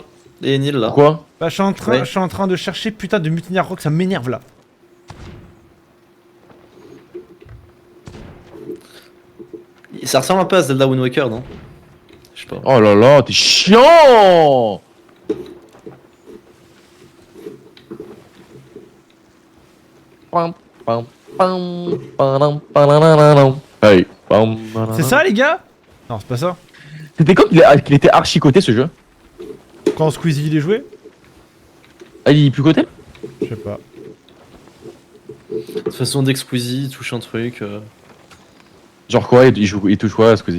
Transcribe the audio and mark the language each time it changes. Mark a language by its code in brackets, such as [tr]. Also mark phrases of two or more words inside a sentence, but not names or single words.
[fr] Les Nils là. Quoi? Bah, je Ouais. suis en train de chercher putain de Mutineer Rock, ça m'énerve là. Ça ressemble un peu à Zelda Wind Waker, non? Je sais pas. Oh là là, t'es chiant! Pam, pam, pam, padam, padadadadam. Hey, pam, padadadam. C'est ça les gars? Non, c'est pas ça. C'était quand qu'il était archi coté ce jeu? Quand Squeezie il est joué? Ah, il est plus coté? Je sais pas. De toute façon, dès que Squeezie il touche un truc. Genre quoi? Il touche quoi, Squeezie?